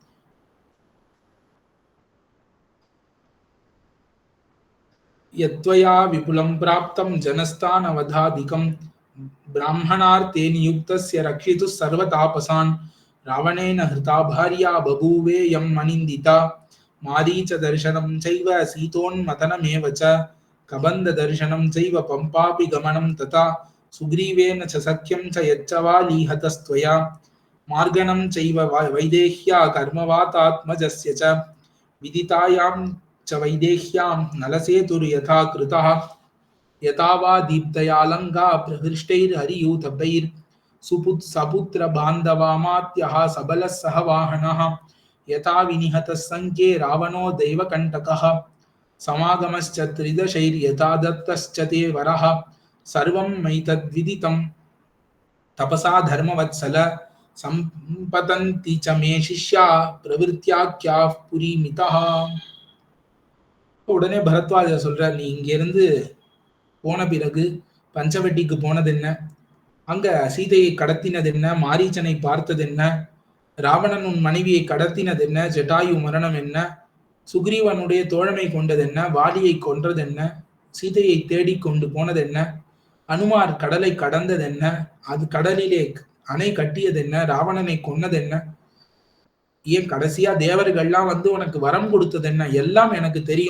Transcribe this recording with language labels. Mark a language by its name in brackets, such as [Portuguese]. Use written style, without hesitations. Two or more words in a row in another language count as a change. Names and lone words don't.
[Sanskrit] यत्त्वया विपुलं प्राप्तं जनस्थान् अवधादिकं ब्राह्मणार्थे नियुक्तस्य रक्षितुः सर्वतापसान् रावणेन हृता भार्या बभूवे यम् अनिन्दिता मारीच दर्शनम् चैव सीतोन्मथनमेव च कबन्ध दर्शनं चैव पम्पाभि गमनं तथा सुग्रीवेण च सख्यं च यच्चवालीहतस्त्वया मार्गणं चैव वैदेह्याः कर्मवातात्मजस्य च விதிதாயாம் च वैदेह्यां नलसेतुर् यथा कृतः यथा वा दीप्तयालङ्गा प्रहृष्टैर्हरियूथपैर् सपुत्र बान्धवामात्यः सबलः सहवाहनः यथा विनिहतः सङ्ख्ये रावणो दैवकण्टकः समागमश्च त्रिदशैर्यथा दत्तश्च ते वरः सर्वं मैतद्विदितं तपसा धर्मवत्सल सम्पतन्ति च मे शिष्या प्रवृत्त्याख्याः पुरीमितः. [Tamil] உடனே பரத்வாஜர் சொல்றார், நீ இங்க இருந்து போன பிறகு பஞ்சவட்டிக்கு போனது என்ன, அங்க சீதையை கடத்தினது என்ன, மாரீச்சனை பார்த்தது என்ன, ராவணன் உன் மனைவியை கடத்தினது என்ன, ஜட்டாயு மரணம் என்ன, சுக்ரீவனுடைய தோழமை கொண்டது என்ன, வாலியை கொன்றது என்ன, சீதையை தேடி கொண்டு போனது என்ன, அனுமார் கடலை கடந்தது என்ன, அது கடலிலே அணை கட்டியது என்ன, ராவணனை கொன்னது என்ன, ஏன் கடைசியா தேவர்கள்லாம் வந்து உனக்கு வரம் கொடுத்தது என்ன, எல்லாம் எனக்கு தெரியும்.